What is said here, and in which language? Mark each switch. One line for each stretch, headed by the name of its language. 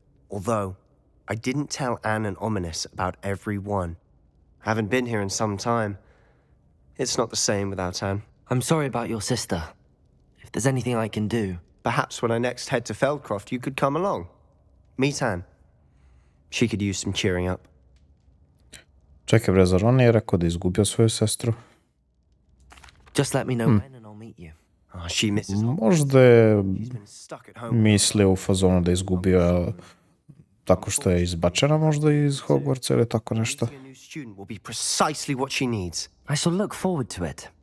English: Although, I didn't tell Anne and Ominous about every one. Haven't been here in some time. It's not the same without Anne. I'm sorry about your sister. If there's anything I can do. Perhaps when I next head to Feldcroft, you could come along. Meet Anne. She could use some cheering up.
Serbian: Čekaj bre, zar on nije rekao da je izgubio svoju sestru?
English: Just let me know when and I'll meet you. Oh, she misses Hogwarts.
Serbian: Možda je
English: She's been stuck at home.
Serbian: mislio u fazonu da je izgubio tako što je izbačena možda iz Hogwartsa ili tako nešto.
English: Meeting a new student will be precisely what she needs. I shall look forward to it.